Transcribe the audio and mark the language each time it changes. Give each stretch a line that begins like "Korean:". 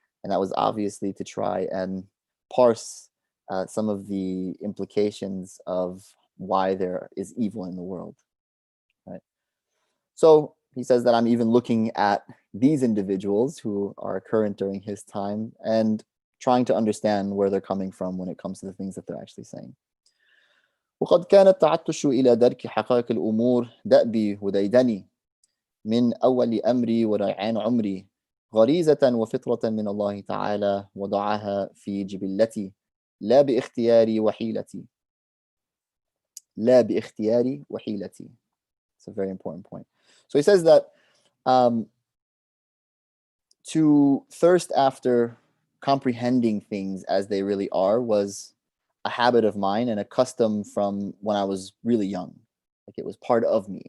English: And that was obviously to try and parse some of the implications of why there is evil in the world. Right? So he says that I'm even looking at these individuals who are current during his time and trying to understand where they're coming from when it comes to the things that they're actually saying.
Arabic: وقد كان التعطش إلى درك حقائق الأمور دأبي وديدني من أول أمري وريعان عمري غريزة وفطرة من الله تعالى وضعها في جبلتي لا باختياري وحيلتي لا باختياري وحيلتي.
English: It's a very important point. So he says that to thirst after comprehending things as they really are was a habit of mine and a custom from when I was really young. Like, it was part of me.